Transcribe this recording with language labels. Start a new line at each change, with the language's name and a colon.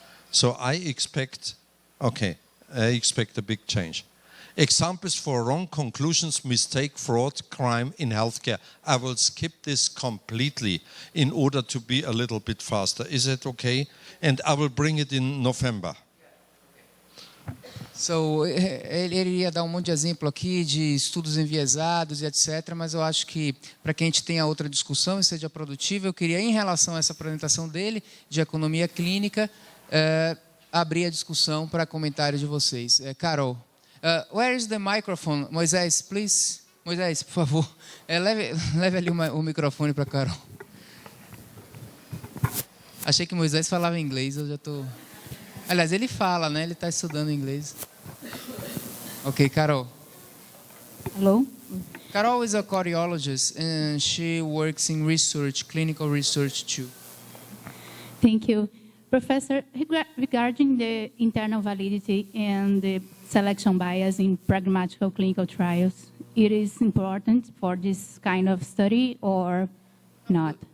English: So I expect a big change. Examples for wrong conclusions, mistake, fraud, crime in healthcare. I will skip this completely in order to be a little bit faster. Is it okay? And I will bring it in November.
Portuguese: So, ele iria dar um monte de exemplo aqui de estudos enviesados e etc., mas eu acho que para que a gente tenha outra discussão e seja produtiva, eu queria, em relação a essa apresentação dele, de economia clínica, abrir a discussão para comentários de vocês.
English: Carol, where is the microphone?
Portuguese: Moisés,
English: please.
Portuguese: Moisés, por favor, leve ali o microfone para Carol. Achei que Moisés falava inglês, eu já estou... Aliás, ele fala, né? Ele está estudando inglês.
English: Ok, Carol. Hello? Carol is a cardiologist and she works in research, clinical research too. Thank you. Professor, regarding the internal validity and the selection bias in pragmatic clinical trials, it is important for this kind of study or not?